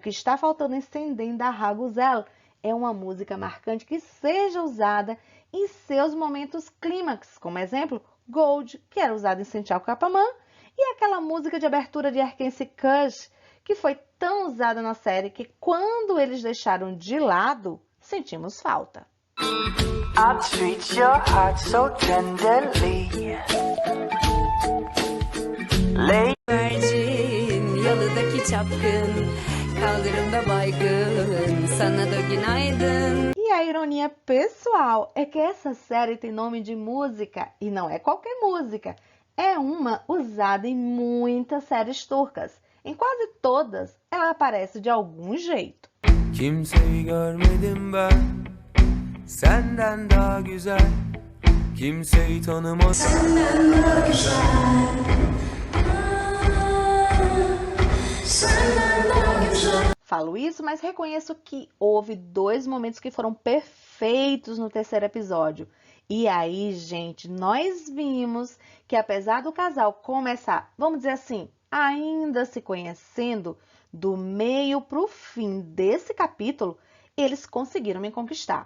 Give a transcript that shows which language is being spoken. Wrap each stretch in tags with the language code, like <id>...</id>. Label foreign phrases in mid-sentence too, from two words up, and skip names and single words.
<pt>que está faltando em Sendem da Raguzel é uma música marcante que seja usada em seus momentos clímax, como exemplo, Gold, que era usado em Senchal Capamã, e aquela música de abertura de Erkenci Kush, que foi tão usada na série que quando eles deixaram de lado, sentimos falta.</pt> <en>I treat your heart so tenderly.</en> <tr>Yalıdaki çapkın, kaldırımda baygın, sana da günaydın.</tr> <pt>E a ironia pessoal é que essa série tem nome de música e não é qualquer música. É uma usada em muitas séries turcas. Em quase todas, ela aparece de algum jeito.</pt> <tr>Kimseyi görmedim ben senden daha güzel. Kimseyi tanımadım. Senden daha güzel. Senden daha güzel.</tr> <pt>Falo isso, mas reconheço que houve 2 momentos que foram perfeitos no terceiro episódio. E aí, gente, nós vimos que apesar do casal começar, vamos dizer assim, ainda se conhecendo, do meio para o fim desse capítulo, eles conseguiram me conquistar.</pt>